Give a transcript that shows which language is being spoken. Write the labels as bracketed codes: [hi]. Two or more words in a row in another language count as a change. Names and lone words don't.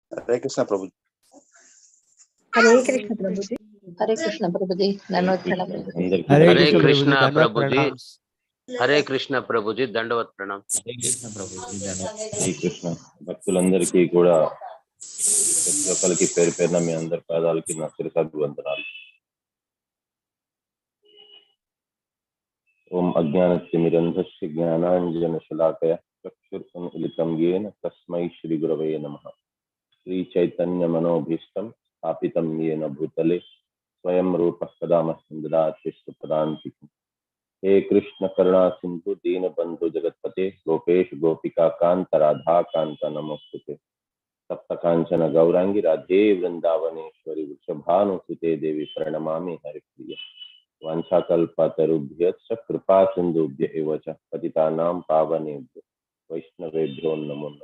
[hi] हरे कृष्ण प्रभु। हरे कृष्ण प्रभु जी। हरे कृष्ण प्रभु जी। दंडवत प्रणाम। हरे कृष्ण प्रभु जी। हरे कृष्ण प्रभु जी, [te] దండవత్ ప్రణాం. హరే కృష్ణ భక్తులందరికీ కూడా ప్రతి ఒక్కరికి పేరు పేరున మీ అందరి పాదాలకి నా శిరసాభివందనాలు. [sa] ओं अज्ञानतिमिरान्धस्य ज्ञानाञ्जनशलाकया चक्षुरुन्मिलितं येन तस्मै श्री गुरवे नमः. श्री चैतन्य मनोभीष्टं स्थापितं येन भूतले स्वयं रूपः कदा మह्यं ददाति स्वपदान्तिकम्. हे कृष्ण करुणा सिंधु दीन बंधु जगतपते गोपेश गोपिका कांत राधा कांत नमोस्तुते. सप्त कांचन गौरांगी राधे वृंदावनेश्वरी वृषभानुसुते देवी प्रणमामि हरिप्रिय. वाञ्छाकल्पतरुभ्यश्च कृपा सिन्धुभ्य एव च पतितानां पावनेभ्यो वैष्णवेभ्यो नमो नमः.